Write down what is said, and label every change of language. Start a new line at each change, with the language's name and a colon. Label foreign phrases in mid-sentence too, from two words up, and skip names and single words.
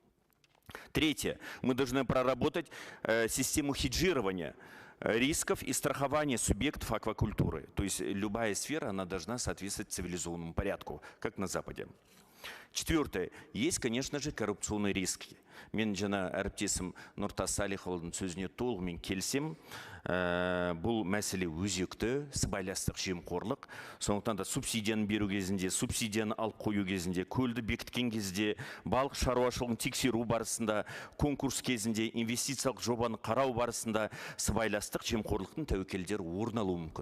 Russian: Третье. Мы должны проработать систему хеджирования рисков и страхования субъектов аквакультуры. То есть любая сфера, она должна соответствовать цивилизованному порядку, как на Западе. Четвертое. Есть, конечно же, коррупционные риски.
Kazakh: Мен жана әріптесім Нұртас Салихұлының сөзіне толығымен келсем, бұл мәселе өзекті, сыбайластық, жемқорлық. Сондықтан да субсидияны беру кезінде, субсидияны алып қою кезінде, көлді бекіткен кезде, балық шаруашылығын тексеру барысында, конкурс кезінде, инвестициялық жобаны қарау барысында сыбайластық, жемқорлықтың тәуекелдері орын алуы мүмкін.